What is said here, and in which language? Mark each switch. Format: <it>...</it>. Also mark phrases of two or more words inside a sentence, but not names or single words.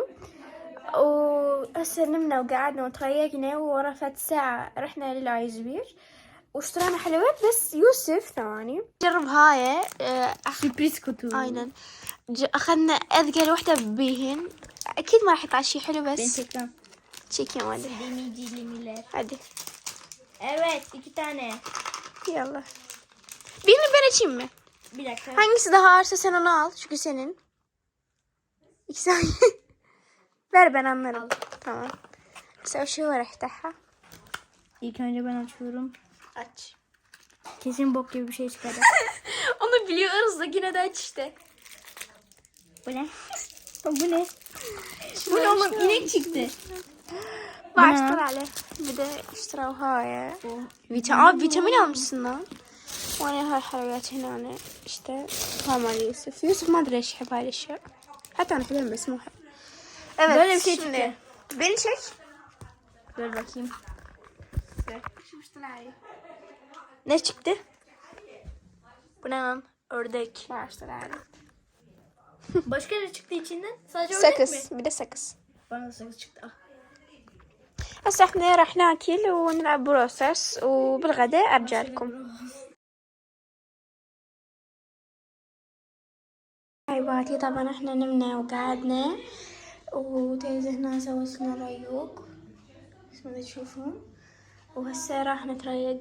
<ar>وهسه نمنا وقعدنا وتريقنا ورا فات ساعة رحنا للعايزبير واشترينا حلويات. بس يوسف ثواني جرب هاي</ar> <tr>Sürpriz kutu.</tr> <ar>ايضا اخذنا اذكى وحدة بيهن اكيد ما راح يطلع شي حلو بس تشيكن ولا</ar> <tr>Dilimiler. hadi Evet 2 tane. yallah birini ben açayım mı? Bir dakika. Hangisi daha ağırsa sen onu al çünkü senin. İkisi ver ben anlarım. Tamam. Mesela şu var افتحها. İlk önce ben açıyorum. Aç. Kesin bok gibi bir şey çıkacak. Onu biliyoruz da yine de aç işte. Bu ne? Bu ne? Bu ne oğlum? İnek çıktı. Başlar ale. Bir de</tr> <ar>اشتراو هاي.</ar> <tr>Vitamin almışsın lan.</tr> <ar>وانا هاي حلويات هنا işte. هاي مال يوسف ما ادري ايش يحب هاي الاشياء حتى انا احبهم بس مو حب Evet.</ar> <tr>Böyle bir şey şimdi çıktı. beni çek. Dur bakayım. Ne çıktı? Bu ne lan? Ördek. Başka ne çıktı içinden? Sadece ördek mi? Sakız. Bir de sakız. Bana da sakız çıktı. Ah.</tr> <ar>هسه احنا راح ناكل ونلعب بروسس وبالغداء ارجع لكم. حبايباتي طبعا احنا نمنا وقعدنا وتيزي هنا سوت لنا ريوق اسمه ذا تشوفون وهسه راح نتريق.</ar>